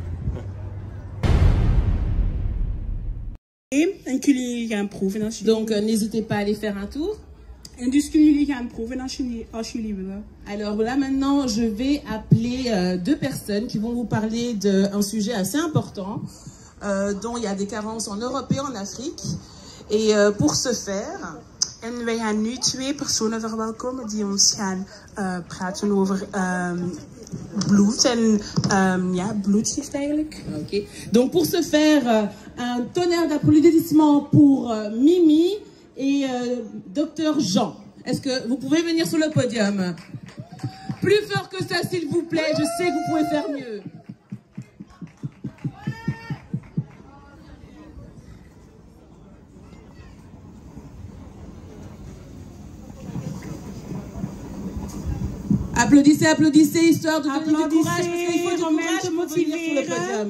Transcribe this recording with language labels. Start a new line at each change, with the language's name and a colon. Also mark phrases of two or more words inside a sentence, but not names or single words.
French: Donc n'hésitez pas à aller faire un tour. Alors là maintenant, je vais appeler deux personnes qui vont vous parler d'un sujet assez important, dont il y a des carences en Europe et en Afrique. Et pour ce faire...
Dutch: En wij gaan nu twee personen verwelkomen die ons gaan praten over bloed en ja, bloedgift eigenlijk. Okay.
French: Donc pour ce faire, un tonnerre d'applaudissements pour Mimi et Dr Jean. Est-ce que vous pouvez venir sur le podium? Plus fort que ça s'il vous plaît, je sais que vous pouvez faire mieux. Applaudissez, applaudissez, histoire de donner du courage, parce qu'il faut du courage pour venir sur le podium.